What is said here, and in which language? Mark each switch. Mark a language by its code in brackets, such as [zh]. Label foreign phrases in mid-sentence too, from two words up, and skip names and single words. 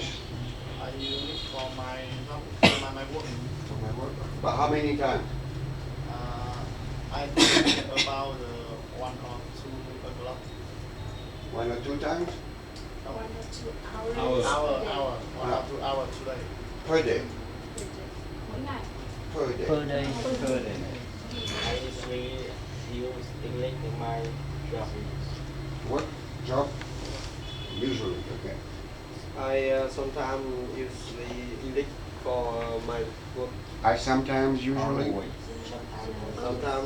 [en] I use it for my job, for my work. for my work. But how many times? I think about 1 or 2 o'clock. 1 or 2 times? 1 or 2 hours. Hour, 1 or 2 hours today. Per day. [vi] Mỗi ngày. [en] Per day. Per day. Per day. I usually use English in my job. What job? Usually, okay. I sometimes use the English for my work. I sometimes usually Sometimes